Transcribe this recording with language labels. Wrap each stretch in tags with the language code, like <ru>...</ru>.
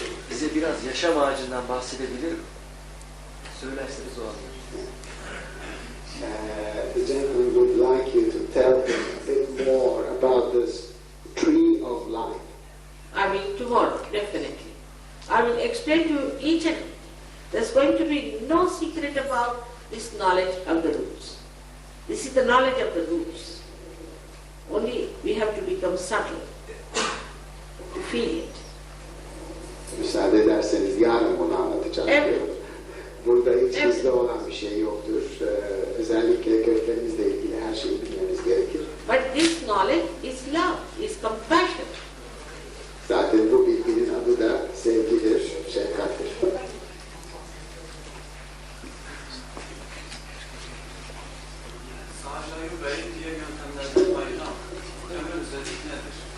<tr>Bize biraz yaşam ağacından bahsedebilir mi? Söylerseniz o anlar.</tr> <en>The gentleman would like you to tell him a bit more about this tree of life. I will tomorrow, definitely. I will explain to you each and there's going to be no secret about this knowledge of the roots. This is the knowledge of the roots. Only we have to become subtle to feel it.</en> <tr>Müsaade ederseniz yarın bunu anlatacağım. Evet. Burada hiç gizli olan bir şey yoktur. Özellikle köklerimizle ilgili her şeyi bilmemiz gerekir.</tr> <en>But this knowledge is love, is compassion.</en> <tr>Zaten bu bilginin adı da sevgidir, şefkattir. Sahacayı beyin diye yöntemlerden ayıran temel özellik nedir?</tr>